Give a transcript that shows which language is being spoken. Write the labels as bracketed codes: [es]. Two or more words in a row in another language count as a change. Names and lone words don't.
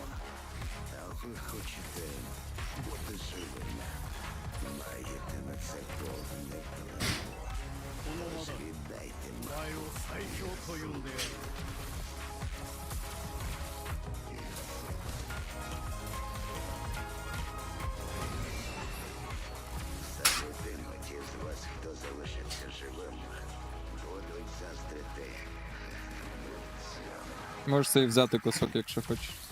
[uk] А ви хочете бути живими. Маєте на це повне право. Тож віддайте мапу. [ja] 最強と呼んでやる [uk] Саме ті з вас, хто залишиться живим, будуть заздрити. Можеш собі взяти кусок, якщо хочеш.